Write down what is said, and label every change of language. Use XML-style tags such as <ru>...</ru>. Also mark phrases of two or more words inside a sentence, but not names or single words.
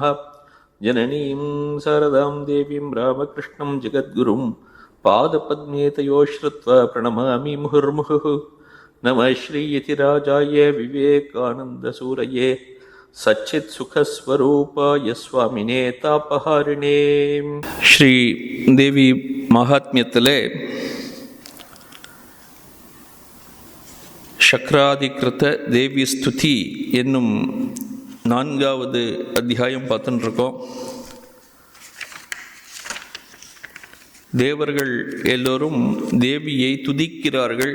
<sa>जननीं शारदां देवीं रामकृष्णं जगद्गुरुं पादपद्मे तयो श्रुत्वा प्रणमामि मुहुर्मुहुः। नमः श्रीयतिराजाय विवेकानन्दसूरये सच्चित्सुखस्वरूपाय स्वामिने तापहारिणे।</sa> <ta>श्री देवी महात्म्यத்திலே சக்ராதிகிருத தேவி ஸ்துதி என்னும் 4வது அத்தியாயம் பார்த்துட்டு இருக்கோம். தேவர்கள் எல்லோரும் தேவியை துதிக்கிறார்கள்.</ta>